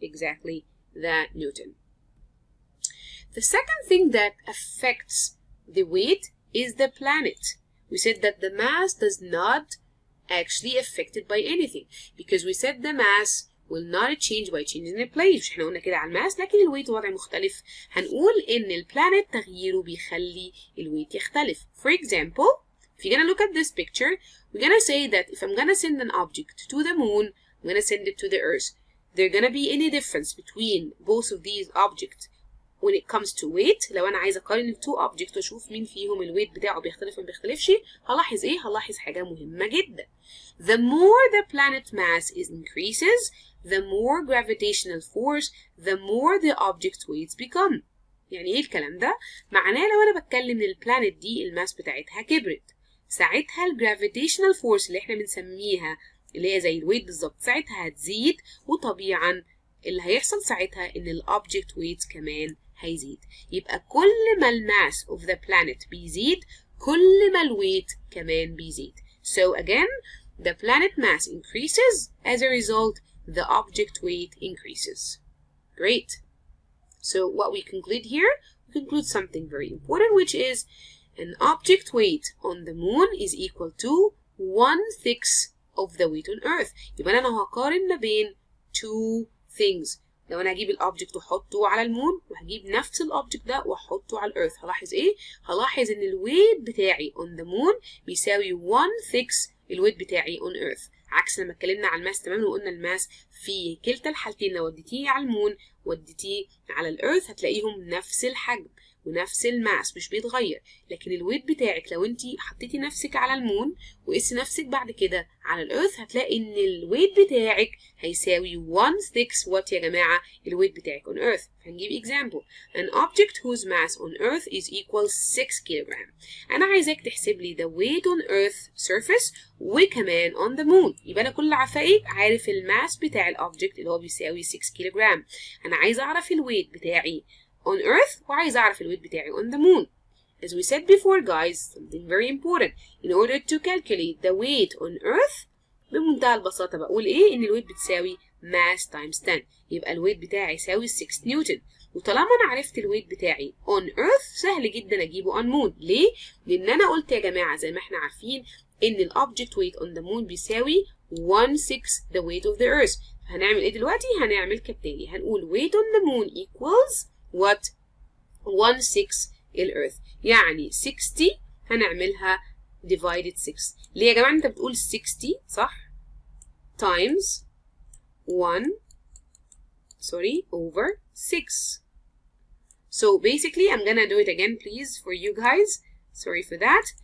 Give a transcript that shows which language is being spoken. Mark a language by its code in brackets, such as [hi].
[en] Exactly, the Newton. The second thing that affects the weight is the planet. We said that the mass does not actually affected by anything because we said the mass will not change by changing the place. [ar] مش احنا قلنا كده على الماس، لكن الويت وضع مختلف. هنقول ان البلانت تغييره بيخلي الويت يختلف. [en] For example, if you're gonna look at this picture, we're gonna say that if I'm gonna send an object to the moon, I'm gonna send it to the earth. There gonna be any difference between both of these objects when it comes to weight. [ar] لو انا عايزه اقارن التو objects واشوف مين فيهم الويت بتاعه بيختلف ما بيختلفش، هلاحظ ايه؟ هلاحظ حاجه مهمه جدا. [en] The more the planet mass increases, the more gravitational force the more the object weights become. [ar] يعني ايه الكلام ده؟ معناه لو انا بتكلم ان البلانت دي الماس بتاعتها كبرت، ساعتها الجرافيتيشنال فورس اللي احنا بنسميها اللي هي زي الويت بالظبط ساعتها هتزيد، وطبيعا اللي هيحصل ساعتها ان الاوبجكت ويت كمان هيزيد. يبقى كل ما الماس [en] of the planet [ar] بيزيد كل ما الويت كمان بيزيد. [en] So again, the planet mass increases. As a result, the object weight increases. Great. So what we conclude here, we conclude something very important, which is an object weight on the moon is equal to 1/6 of the weight on Earth. [ar] يبقى أنا هقارن ما بين [en] two things. [ar] لو أنا هجيب الأوبجكت وأحطه على المون وهجيب نفس الأوبجكت ده وأحطه على الأرث، هلاحظ إيه؟ هلاحظ إن الويت بتاعي [en] on the moon [ar] بيساوي 1/6 الويت بتاعي [en] on Earth. [ar] عكس لما اتكلمنا على الماس تماما وقلنا الماس في كلتا الحالتين لو وديتيه على المون وديتيه على الأرث هتلاقيهم نفس الحجم ونفس الماس مش بيتغير. لكن الويت بتاعك لو انت حطيتي نفسك على المون وقيسي نفسك بعد كده على الأرث هتلاقي ان الويت بتاعك هيساوي 1/6 وات يا جماعة الويت بتاعك [en] on Earth. [ar] هنجيب [en] example. An object whose mass on Earth is equal 6 [ar] كيلوغرام. أنا عايزاك تحسب لي [en] the weight on Earth surface [ar] وكمان [en] on the moon. [ar] يبقى أنا كل اللي عارفاه إيه؟ عارف الماس بتاع الأوبجكت اللي هو بيساوي 6 كيلوغرام. أنا عايزة أعرف الويت بتاعي [en] on Earth [ar] وعايزة أعرف الويت بتاعي [en] on the moon. As we said before guys, something very important. In order to calculate the weight on Earth [ar] بمنتهى البساطة بقول إيه؟ إن الويت بتساوي [en] mass times 10. [ar] يبقى الويت بتاعي يساوي 6 نيوتن. وطالما أنا عرفت الويت بتاعي [en] on Earth [ar] سهل جدا أجيبه [en] on moon. [ar] ليه؟ لأن أنا قلت يا جماعة زي ما إحنا عارفين إن ال [en] object weight on the moon [ar] بيساوي [en] 1/6 the weight of the Earth. [ar] هنعمل إيه دلوقتي؟ هنعمل كالتالي. هنقول [en] weight on the moon equals what 1/6 [ar] الأرث، يعني 60 هنعملها [en] divided 6. [ar] ليه يا جماعة انت بتقول 60 صح [en] times 1 over 6. So basically I'm gonna do it again please for you guys, sorry for that.